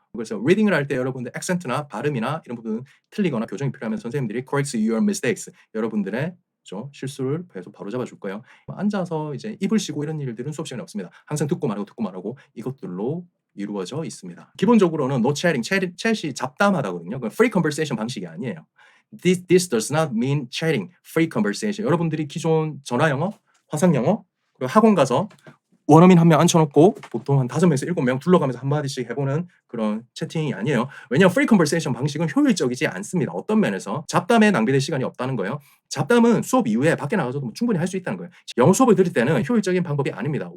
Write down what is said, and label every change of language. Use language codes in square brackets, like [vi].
[ko] 그래서 reading을 할 때 여러분들 액센트나 발음이나 이런 부분 틀리거나 교정이 필요하면 선생님들이 [en] correct your mistakes. [ko] 여러분들의 그죠? 실수를 계속 바로잡아 줄 거예요. 앉아서 이제 입을 쉬고 이런 일들은 수업 시간에 없습니다. 항상 듣고 말하고 이것들로 이루어져 있습니다. 기본적으로는 [en] no chatting, [ko] chat이 잡담하다거든요. 그건 free conversation 방식이 아니에요. [en] This does not mean chatting, free conversation. [ko] 여러분들이 기존 전화 영어, 화상 영어, 그리고 학원 가서 원어민 한 명 앉혀놓고 보통 한 5명에서 7명 둘러가면서 한마디씩 해보는 그런 채팅이 아니에요. 왜냐하면 free conversation 방식은 효율적이지 않습니다. 어떤 면에서 잡담에 낭비될 시간이 없다는 거예요. 잡담은 수업 이후에 밖에 나가서도 충분히 할 수 있다는 거예요. 영어 수업을 들을 때는 효율적인 방법이 아닙니다.